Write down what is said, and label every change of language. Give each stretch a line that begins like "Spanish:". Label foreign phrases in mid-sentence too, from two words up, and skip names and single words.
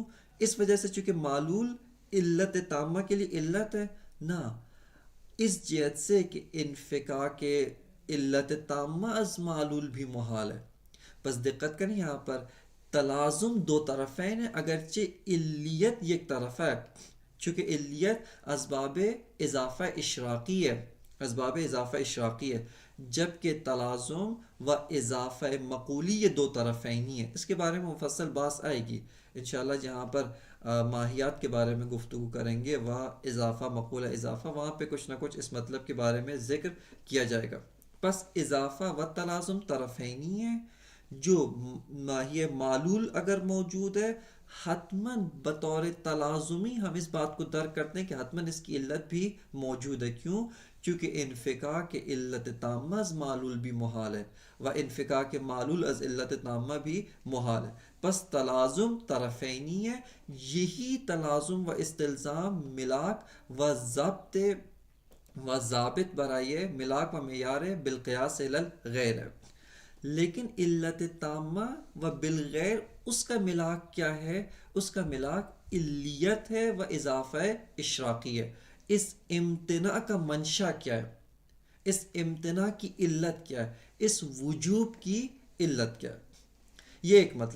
Urdu: اس وجہ سے چونکہ معلول علت تامہ کے لیے علت ہے، نہ اس جہت سے کہ انفکاک علت تامہ از معلول بھی محال ہے۔ بس دقت کریں یہاں پر تلازم دو طرفین ہے، اگرچہ علیت یک طرف ہے، چونکہ علیت اسباب اضافہ اشراقی ہے، اسباب اضافہ اشراقی ہے، جبکہ تلازم و اضافہ مقولی یہ دو طرفینی ہے۔ اس کے بارے میں مفصل بحث آئے گی انشاءاللہ، جہاں پر ماہیات کے بارے میں گفتگو کریں گے، وہاں اضافہ مقولہ اضافہ، وہاں پہ کچھ نہ کچھ اس مطلب کے بارے میں ذکر کیا جائے گا۔ پس اضافہ و تلازم طرفینی ہے، جو ماہی معلول اگر موجود ہے حتماً بطور تلازمی ہم اس بات کو درک کرتے ہیں کہ حتماً اس کی علت بھی موجود ہے. کیوں؟ چونکہ انفکاک کے علت تامہ از معلول بھی محال ہے، و انفکاک کے معلول از علت تامہ بھی محال ہے. پس تلازم طرفینی ہے. یہی تلازم و استلزام ملاک و ضابط برائے ملاک و معیار
Arabic: بالقیاس الی الغیر
Urdu: ہے. لیکن علت تامہ و بالغیر اس کا ملاک کیا ہے؟ اس کا ملاک علیت ہے و اضافہ اشراقی ہے. اس امتناع کا منشا کیا ہے؟ اس امتناع کی علت کیا ہے؟ اس وجوب کی علت کیا ہے؟ یہ ایک مطلب.